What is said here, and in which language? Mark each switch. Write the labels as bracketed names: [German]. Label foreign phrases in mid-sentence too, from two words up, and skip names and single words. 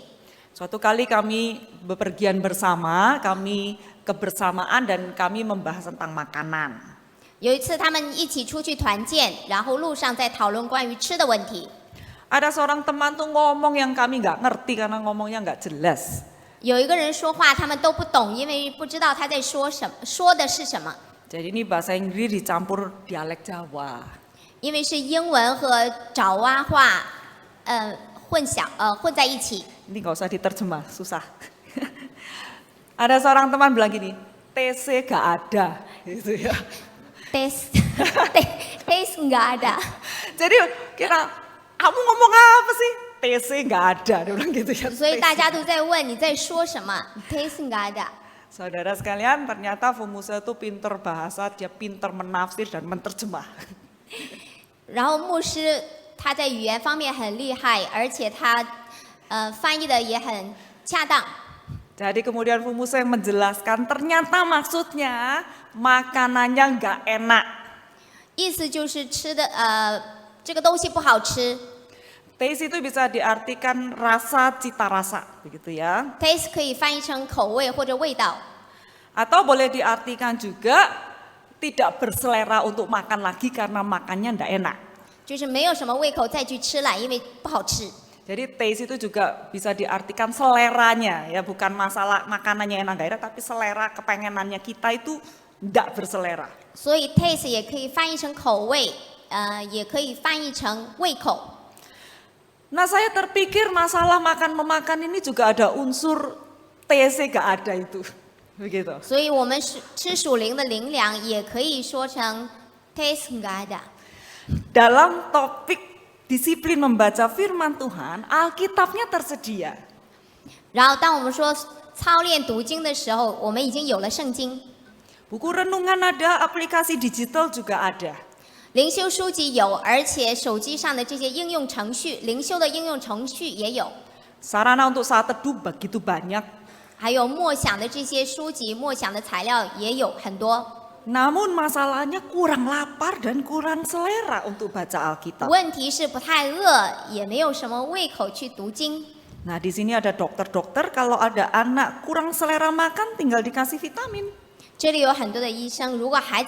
[Indonesian] Suatu kali kami bepergian bersama, kami kebersamaan dan kami membahas tentang makanan. [Chinese] 有一次他们一起出去团建，然后路上在讨论关于吃的问题。 [Indonesian] Ada seorang teman tuh ngomong yang kami nggak ngerti karena ngomongnya nggak jelas. [Chinese] 有一个人说话，他们都不懂，因为不知道他在说什么，说的是什么。 [Indonesian] Jadi ini bahasa Inggris dicampur dialek Jawa. [Chinese] 因为是英文和爪哇话，混在一起。 [Indonesian] Ini nggak usah diterjemah, susah. Ada seorang teman bilang gini, TC nggak ada, gitu ya. Tes nggak ada。 Jadi kira kamu ngomong apa sih? TC nggak ada, dia bilang gitu ya. [Chinese] 所以大家都在问你在说什么 ？ [Indonesian] Tes nggak ada。 Saudara sekalian, ternyata Fumusa itu pinter bahasa, dia pinter menafsir dan menerjemah. [Chinese] 然后牧师他在语言方面很厉害，而且他翻译的也很恰当。 [Indonesian] Jadi kemudian Fumusa yang menjelaskan, ternyata maksudnya makanannya nggak enak. [Chinese] 意思就是吃的这个东西不好吃。 [Indonesian] Taste itu bisa diartikan rasa, cita rasa, begitu ya. [Chinese] Taste 可以翻译成口味或者味道， [Indonesian] Atau boleh diartikan juga tidak berselera untuk makan lagi karena makannya nggak enak. [Chinese] 就是没有什么胃口再去吃了，因为不好吃。 [Indonesian] Jadi taste itu juga bisa diartikan seleranya, ya bukan masalah makanannya enak nggak enak, tapi selera kepengenannya kita itu nggak berselera. [Chinese] 所以 taste 也可以翻译成口味，也可以翻译成胃口。 [Indonesian] Nah, saya terpikir masalah makan-memakan ini juga ada unsur TC nggak ada itu, begitu. [Chinese] 所以我们吃属灵的灵粮，也可以说成 [Indonesian] taste nggak ada。 Dalam topik disiplin membaca firman Tuhan, Alkitabnya tersedia. [Chinese] 然后当我们说操练读经的时候，我们已经有了圣经， [Indonesian] Buku renungan ada, aplikasi digital juga ada. [Chinese] 灵修书籍有，而且手机上的这些应用程序，灵修的应用程序也有， [Indonesian] Sarana untuk saat teduh begitu banyak. [Chinese] 还有默想的这些书籍、默想的材料也有很多。 [Indonesian] Namun masalahnya kurang lapar dan kurang selera untuk baca Alkitab. [Chinese] 问题是不太饿，也没有什么胃口去读经。 [Indonesian] Nah, di sini ada dokter-dokter kalau ada anak kurang selera makan tinggal dikasih vitamin.